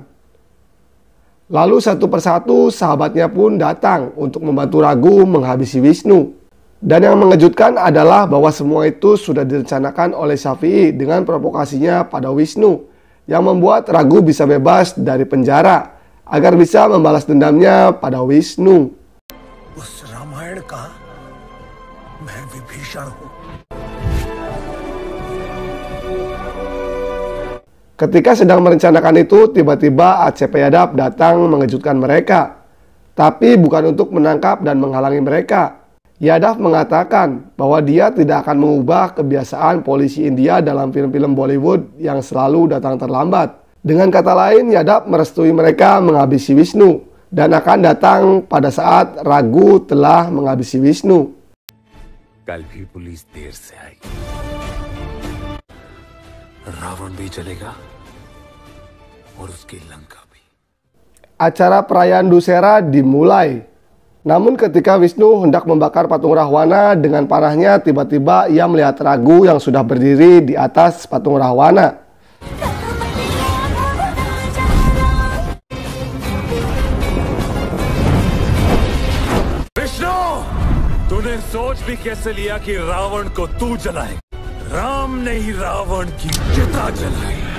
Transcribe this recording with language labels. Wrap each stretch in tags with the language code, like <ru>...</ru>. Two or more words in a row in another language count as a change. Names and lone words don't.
<id>Lalu satu persatu sahabatnya pun datang untuk membantu Raghu menghabisi Wisnu. Dan yang mengejutkan adalah bahwa semua itu sudah direncanakan oleh Syafi'i dengan provokasinya pada Wisnu yang membuat Raghu bisa bebas dari penjara agar bisa membalas dendamnya pada Wisnu.</id> <hi>उस रामायण का मैं विभीषण हूं।</hi> <id>Ketika sedang merencanakan itu, tiba-tiba ACP Yadav datang mengejutkan mereka. Tapi bukan untuk menangkap dan menghalangi mereka. Yadav mengatakan bahwa dia tidak akan mengubah kebiasaan polisi India dalam film-film Bollywood yang selalu datang terlambat. Dengan kata lain, Yadav merestui mereka menghabisi Vishnu dan akan datang pada saat Raghu telah menghabisi Vishnu.</id> <hi>कल भी पुलिस देर से आएगी, रावण भी जलेगा और उसकी लंका भी.</hi> <id>Acara perayaan Dussehra dimulai. Namun ketika Vishnu hendak membakar patung Rahwana dengan panahnya, tiba-tiba ia melihat Raghu yang sudah berdiri di atas patung Rahwana.</id> <hi>विष्णु, तूने सोच भी कैसे लिया कि रावण को तू जलाए? राम ने ही रावण की चिता जलाई.</hi>